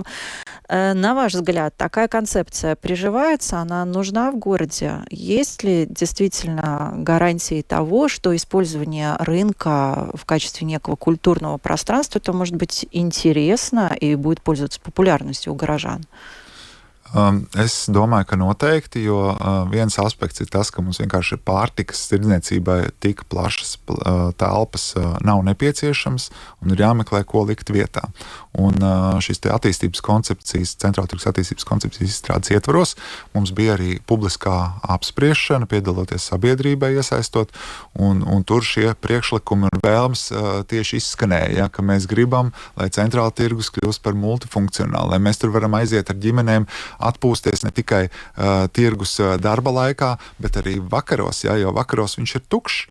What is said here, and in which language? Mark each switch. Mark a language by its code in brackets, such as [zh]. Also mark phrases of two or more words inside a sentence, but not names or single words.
[ru] На ваш взгляд, такая концепция приживается, она нужна в городе? Есть ли действительно гарантии того, что использование рынка в качестве некого культурного пространства, это может быть интересно и будет пользоваться популярностью у горожан? [lv] Es domāju, ka noteikti, jo viens aspekts ir tas, ka mums vienkārši pārtikas tirdzniecībai tik plašas telpas nav nepieciešams un ir jāmeklē, ko likt vietā. Un šīs attīstības koncepcijas, centrāla tirgus attīstības koncepcijas izstrādes ietvaros mums bija arī publiskā apspriešana, piedaloties sabiedrībai iesaistot, un tur šie priekšlikumi un vēlmes tieši izskanēja, ka mēs gribam, lai centrāla tirgus kļūst par multifunkcionālu, lai mēs tur varam aiziet ar ģimenēm, atpūsties ne tikai tirgus darba laikā, bet arī vakaros, jo vakaros viņš ir tukšs.